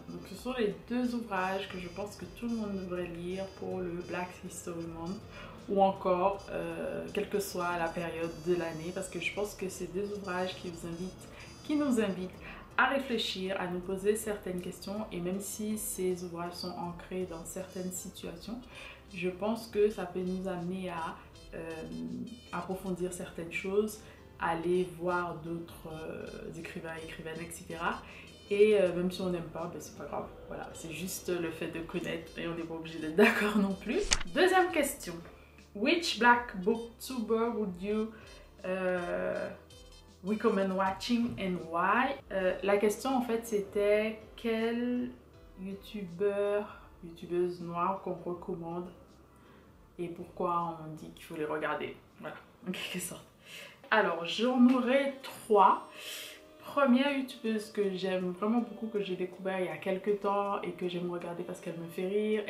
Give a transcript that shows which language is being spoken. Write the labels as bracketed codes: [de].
[fr] Donc ce sont les deux ouvrages que je pense que tout le monde devrait lire pour le Black History Month ou encore quelle que soit la période de l'année, parce que je pense que c'est deux ouvrages qui nous invitent à réfléchir, à nous poser certaines questions, et même si ces ouvrages sont ancrés dans certaines situations, je pense que ça peut nous amener à approfondir certaines choses, aller voir d'autres écrivains, écrivaines, etc. Et même si on n'aime pas, ben c'est pas grave. Voilà, c'est juste le fait de connaître et on n'est pas obligé d'être d'accord non plus. Deuxième question. [en] Which Black booktuber would you recommend watching and why? [fr] La question en fait c'était quel youtubeuse noire qu'on recommande et pourquoi on dit qu'il faut les regarder. Voilà, en quelque sorte. Alors, j'en aurai trois. Première youtubeuse que j'aime vraiment beaucoup, que j'ai découvert il y a quelques temps et que j'aime regarder parce qu'elle me fait rire.